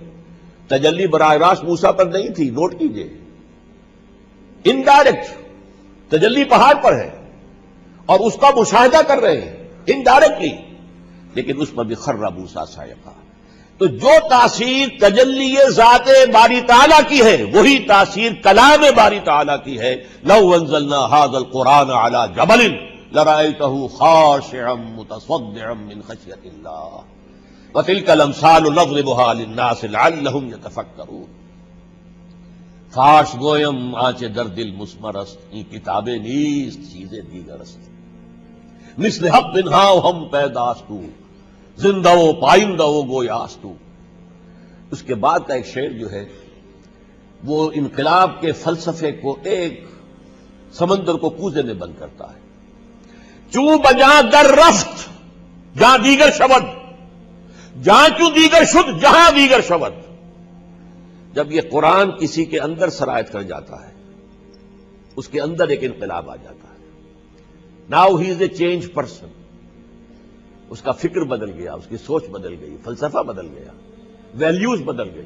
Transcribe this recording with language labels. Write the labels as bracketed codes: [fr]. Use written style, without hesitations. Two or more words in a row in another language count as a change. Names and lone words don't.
[ur] تجلی براہ راست موسیٰ پر نہیں تھی، نوٹ کیجئے، انڈائریکٹ تجلی پہاڑ پر ہے اور اس کا مشاہدہ کر رہے ہیں انڈائریکٹلی، لیکن اس پر بھی [ar] خر موسیٰ صعقا۔ [ur] تو جو تاثیر تجلی ذات باری تعالیٰ کی ہے وہی تاثیر کلام باری تعالیٰ کی ہے۔ [ar] لو انزلنا هذا القرآن على جبل لرأيته خاشعا متصدعا من خشية الله وتلك الامثال نضربها للناس لعلهم يتفكرون۔ [fa] فاش گویم آنچ در دل مسمر است، این کتاب نیست چیزیں دیگر است، مثل حق بنہا ہم پیداستو، زندہ و پائندہ و گویاستو۔ [ur] اس کے بعد کا ایک شعر جو ہے وہ انقلاب کے فلسفے کو ایک سمندر کو کوزے میں بند کرتا ہے۔ [fa] چوں بجاں در رفت جہاں دیگر شود، جہاں چوں دیگر شد جہاں دیگر شود۔ [ur] جب یہ قرآن کسی کے اندر سرایت کر جاتا ہے اس کے اندر ایک انقلاب آ جاتا ہے۔ [en] Now he is a change person, [ur] اس کا فکر بدل گیا، اس کی سوچ بدل گئی، فلسفہ بدل گیا، ویلیوز بدل گئی۔